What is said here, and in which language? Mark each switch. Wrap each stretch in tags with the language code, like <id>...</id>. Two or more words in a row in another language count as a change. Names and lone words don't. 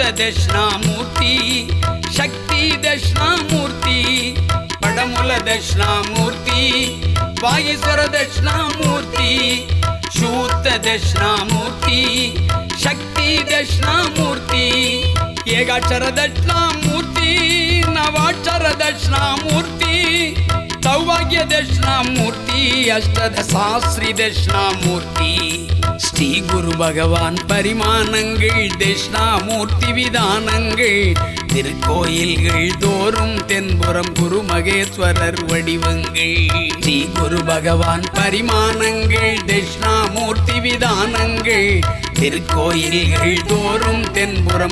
<kn>ದಕ್ಷಿಣಾಮೂರ್ತಿ ಶಕ್ತಿ ದಕ್ಷಿಣಾಮೂರ್ತಿ ಪಡಮೂಲ ದಕ್ಷಿಣಾಮೂರ್ತಿ ವಾಗೀಶ್ವರ ದಕ್ಷಿಣಾಮೂರ್ತಿ ಶೂತ ದಕ್ಷಿಣಾಮೂರ್ತಿ ಶಕ್ತಿ ದಕ್ಷಿಣಾಮೂರ್ತಿ ಏಕಾಕ್ಷರ ದಕ್ಷಿಣಾಮೂರ್ತಿ ನವಾಕ್ಷರ ದಕ್ಷಿಣಾಮೂರ್ತಿ ಸೌಭಾಗ್ಯ ದಕ್ಷಿಣಾಮೂರ್ತಿ</kn> <ta>அஷ்டத சாஸ்திரி தட்சிணாமூர்த்தி ஸ்ரீ குரு பகவான் பரிமாணங்கள் தட்சிணாமூர்த்தி விதானங்கள் திருக்கோயில்கள் தோறும் தென்புறம் குரு மகேஸ்வரர் வடிவங்கள் ஸ்ரீ குரு பகவான் பரிமாணங்கள் தட்சிணாமூர்த்தி விதானங்கள் திருக்கோயில்கள் தோறும் தென்புறம்</ta>